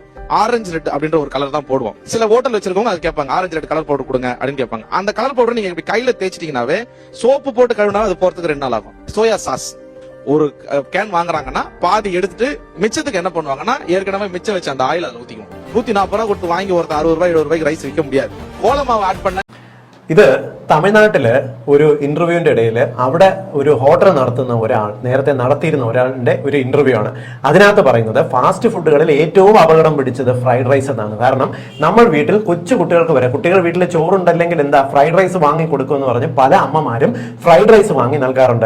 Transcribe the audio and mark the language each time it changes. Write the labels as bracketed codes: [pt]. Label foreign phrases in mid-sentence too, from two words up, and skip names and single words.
[en] orange red [ta] அப்படின்ற ஒரு கலர் தான் போடுவோம். சில ஹோட்டல் வச்சிருக்கவங்க அது கேட்பாங்க, [en] orange red colour powder [ta] கொடுங்க அப்படின்னு கேட்பாங்க. அந்த [en] colour powder [ta] நீங்க இப்படி கையில தேய்ச்சிட்டீங்கன்னாவே சோப்பு போட்டு கழுவினா அது போறதுக்கு 2 நாள் ஆகும். [en] soya sauce [ta] ஒரு கேன் வாங்குறாங்கன்னா பாதி எடுத்துட்டு மிச்சத்துக்கு என்ன பண்ணுவாங்கன்னா ஏற்கனவே மிச்சம் வச்ச அந்த ஆயில் அதை ஊத்திக்கும். 140 ரூபாய் கொடுத்து வாங்கி ஒருத்தர் 60 ரூபாய் 70 ரூபாய்க்கு ரைஸ் விற்க முடியாது. கோலமாவை ஆட் பண்ண [ml] ഇത് തമിഴ്നാട്ടില് ഒരു ഇന്റർവ്യൂവിന്റെ ഇടയിൽ അവിടെ ഒരു ഹോട്ടൽ നടത്തുന്ന ഒരാൾ നേരത്തെ നടത്തിയിരുന്ന ഒരാളുടെ ഒരു ഇന്റർവ്യൂ ആണ്. അതിനകത്ത് പറയുന്നത് ഫാസ്റ്റ് ഫുഡുകളിൽ ഏറ്റവും അപകടം പിടിച്ചത് [en] fried rice [ml] എന്നാണ്. കാരണം നമ്മൾ വീട്ടിൽ കൊച്ചു കുട്ടികൾക്ക് വരെ കുട്ടികൾ വീട്ടിൽ ചോറുണ്ടല്ലെങ്കിൽ എന്താ [en] fried rice [ml] വാങ്ങി കൊടുക്കുമെന്ന് പറഞ്ഞ് പല അമ്മമാരും [en] fried rice [ml] വാങ്ങി നൽകാറുണ്ട്.